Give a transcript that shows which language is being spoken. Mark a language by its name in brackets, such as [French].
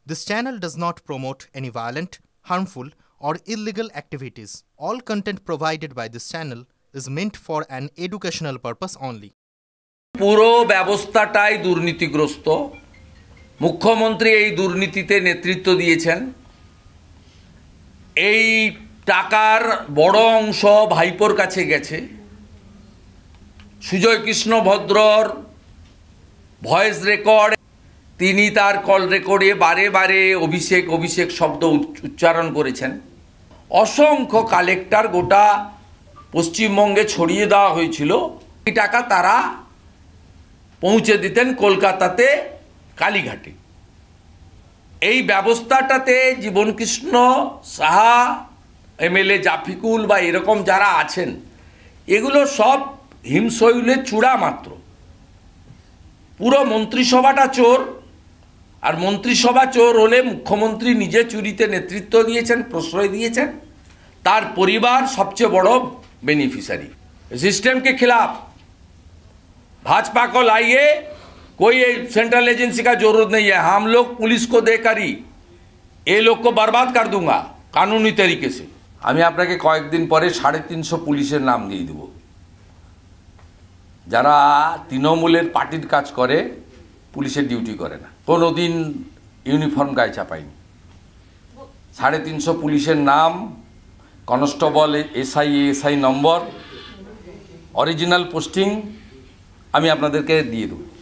[English] This channel does not promote any violent, harmful, or illegal activities. All content provided by this channel is meant for an educational purpose only. [Bangla] পুরো ব্যবস্থাটাই দুর্নীতিগ্রস্ত। মুখ্যমন্ত্রী এই দুর্নীতিতে নেতৃত্ব দিয়েছেন। এই টাকার বড় অংশ ভাইপোর কাছে গেছে। সুজয় কৃষ্ণ ভদ্রর ভয়েস রেকর্ড, তিনি তার কল রেকর্ডে বারে বারে অভিষেক শব্দ উচ্চারণ করেছেন। অসংখ্য কালেক্টর গোটা পশ্চিমবঙ্গে ছড়িয়ে দেওয়া হয়েছিল। এই টাকা তারা পৌঁছে দিতেন কলকাতাতে কালীঘাটে। এই ব্যবস্থাটাতে জীবনকৃষ্ণ সাহা, এমএলএ জাফিকুল বা এরকম যারা আছেন, এগুলো সব হিমশৈলের চূড়া মাত্র। পুরো মন্ত্রিসভাটা চোর। আর মন্ত্রিসভা চোর হলে মুখ্যমন্ত্রী নিজে চুরিতে নেতৃত্ব দিয়েছেন, প্রশ্রয় দিয়েছেন, তার পরিবার সবচেয়ে বড় बेनिफिशियरी। [Hindi] सिस्टम के खिलाफ भाजपा को लाइए, कोई सेंट्रल एजेंसी का जरूरत नहीं है। हम लोग पुलिस को देकर ही ये लोग को बर्बाद कर दूंगा कानूनी तरीके से। [Bangla] আমি আপনাকে কয়েকদিন পরে 350 পুলিশের নাম দিয়ে দেব, যারা তৃণমূলের পার্টির কাজ করে, পুলিশের ডিউটি করে না, কোনোদিন ইউনিফর্ম গায়ে চাপায়নি। 350 পুলিশের নাম, কনস্টেবল, এসআই নম্বর, অরিজিনাল পোস্টিং আমি আপনাদেরকে দিয়ে দেব।